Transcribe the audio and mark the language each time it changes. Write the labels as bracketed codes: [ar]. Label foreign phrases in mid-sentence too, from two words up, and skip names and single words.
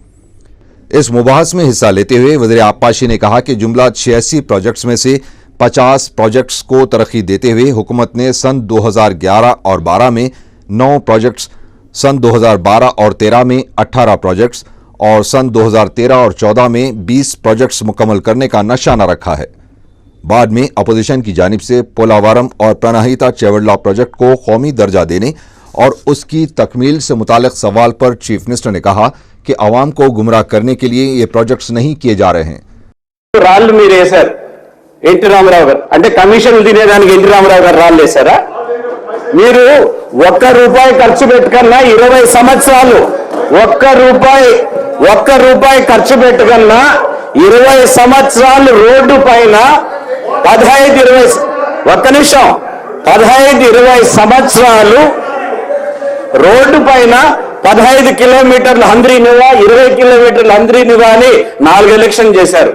[ur] اس مباحث میں حصہ لیتے ہوئے وزیر آبپاشی نے کہا کہ جملہ 86 پروجیکٹس میں سے 50 پروجیکٹس کو ترقی دیتے ہوئے حکومت نے سن 2011 اور 12 میں 9 پروجیکٹس، سن 2012 اور 13 میں 18 پروجیکٹس اور سن 2013 اور 14 میں 20 پروجیکٹس مکمل کرنے کا نشانہ رکھا ہے۔ بعد میں اپوزیشن کی جانب سے پولاوارم اور پرانہیتا چیوڑلہ پروجیکٹ کو قومی درجہ دینے اور اس کی تکمیل سے متعلق سوال پر [en] chief minister [ur] نے کہا کہ عوام کو گمراہ کرنے کے لیے یہ پروجیکٹس نہیں کیے جا رہے ہیں۔ [te] రాళ్ళు మీరు వేశారు ఎన్టీ రామారావు గారు అంటే కమిషన్లు తినేదానికి ఎన్టీ రామారావు గారు రాళ్ళు వేశారా? మీరు ఒక్క రూపాయి ఖర్చు పెట్టకన్నా 20 సంవత్సరాలు ఒక్క రూపాయి ఖర్చు పెట్టకన్నా 20 సంవత్సరాలు రోడ్డు పైన 15-20 సంవత్సరాలు రోడ్డు పైన 15 కిలోమీటర్లు హంద్రీనివా 20 కిలోమీటర్లు హంద్రీనివా అని 4 ఎలక్షన్ చేశారు.